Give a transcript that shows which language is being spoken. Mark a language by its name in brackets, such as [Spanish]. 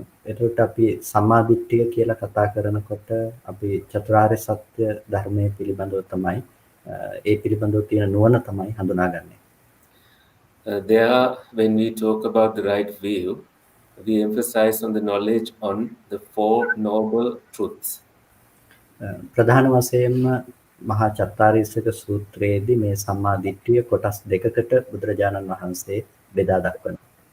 [Sinhala] එතකොට අපි සම්මා දිට්ඨිය කියලා කතා කරනකොට අපි චතුරාර්ය සත්‍ය ධර්මයේ පිළිබඳව තමයි ඒ පිළිබඳව තියෙන නුවණ තමයි හඳුනාගන්නේ. [English] There, when we talk about the right view, we emphasize on the knowledge on the Four Noble Truths. [Sinhala] ප්‍රධාන වශයෙන්ම මහා චත්තාරීසක සූත්‍රයේදී මේ සම්මා දිට්ඨිය කොටස් දෙකකට බුදුරජාණන් වහන්සේ බෙදා දක්වනවා.